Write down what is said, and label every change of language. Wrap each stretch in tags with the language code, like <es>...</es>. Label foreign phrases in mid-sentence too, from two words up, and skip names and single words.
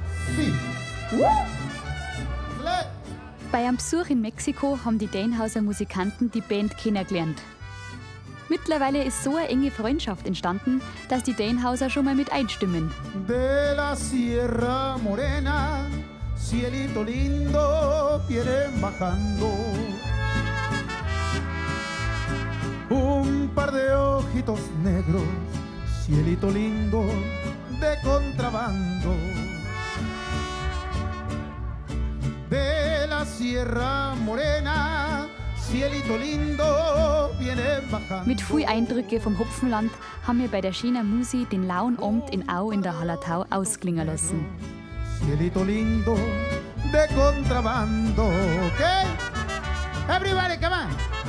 <es>Sí. Le.</es> <de>Bei einem Besuch in Mexiko haben die Dänhauser Musikanten die Band kennengelernt. Mittlerweile ist so eine enge Freundschaft entstanden, dass die Dänhauser schon mal mit einstimmen.</de> <es>De la Sierra Morena, cielito lindo, vienen bajando. Un par de ojitos negros, cielito lindo, de contrabando. De la Sierra Morena, cielito lindo, vienen bajando.</es> <de>Mit viel Eindrücke vom Hopfenland haben wir bei der Schöner Musi den lauen Abend in Au in der Hallertau ausklingen lassen.</de> <es>Cielito lindo, de contrabando.</es> <en>Okay? Everybody, come on.</en>